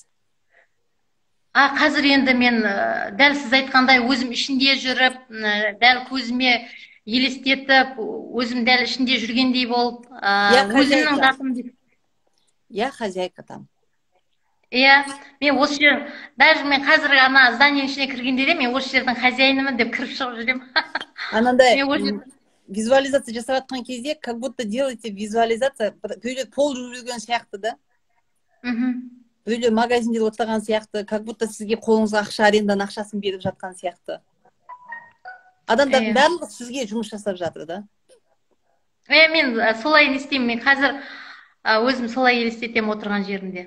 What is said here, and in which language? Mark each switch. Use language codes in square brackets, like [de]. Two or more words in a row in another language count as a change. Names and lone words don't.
[kk] Қазір енді мен дәл сіз айтқандай өзім ішінде жүріп, дәл көзіме елестетіп, өзім дәл ішінде жүргендей болып, өзімнің затымды. [ru] Хозяйка там. [kk] Мен осы жер, даже мен қазір ана зданиенің ішіне кіргенде де мен осы жердің хозяинымын деп кіріп шығып жүрем. Анандай визуализация жасап жатқан кезде, [ru] как будто делаете визуализация, [kk] біреулер пол жуып жүрген сияқты да. Біреулер магазинде отырған сияқты, [ru] как будто [kk] сізге қолыңызға ақша, аренданың ақшасын беріп жатқан сияқты. Адамдардың барлығы сізге жұмыс жасап жатыр да. Мен солай елестеймін, мен қазір өзім солай елестетем отырған жерімде.